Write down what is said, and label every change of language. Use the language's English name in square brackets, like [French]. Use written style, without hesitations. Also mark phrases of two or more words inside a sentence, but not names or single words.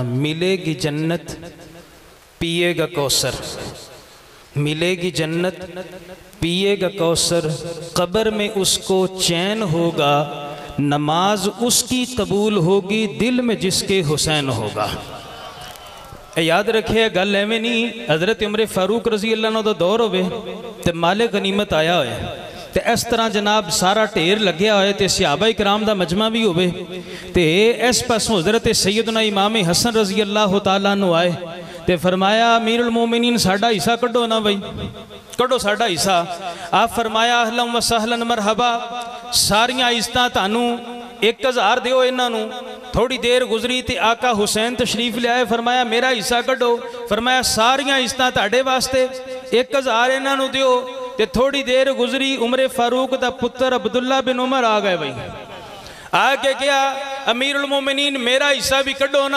[Hindi] मिलेगी जन्नत पिएगा कौसर, मिलेगी जन्नत पिएगा कौसर, कब्र में उसको चैन होगा, नमाज उसकी कबूल होगी, दिल में जिसके हुसैन होगा। [Punjabi] یاد رکھیے گل ایویں نہیں، حضرت عمر فاروق [Arabic] رضي الله [Punjabi] کا دور ہووے تے مال غنیمت آیا ہوئے تے اس طرح جناب سارا ڈھیر لگیا ہوئے تے صحابہ کرام دا مجمع بھی ہووے تے اس پاسوں حضرت سیدنا امام حسن [Arabic] رضي الله تعالى عنه [Punjabi] آئے تے فرمایا امیر المومنین ساڈا حصہ کڈھو نا بئی، کڈھو ساڈا حصہ. آپ فرمایا [Arabic] أهلاً وسهلاً مرحبا, [Punjabi] ساریاں عزتاں تانوں 1000 دیو انہاں نوں. تھوڑی دیر گزری تو آقا حسین تشریف لیائے، فرمایا میرا حصہ کڈھو، فرمایا ساریاں عزتاں تہاڈے واسطے، 1000 انہاں نوں دیو. تے تھوڑی دیر گزری، عمر فاروق دا پتر عبداللہ بن عمر آ گئے بئی، آکے کیا امیر المومنین میرا حصہ بھی کڈھو نا.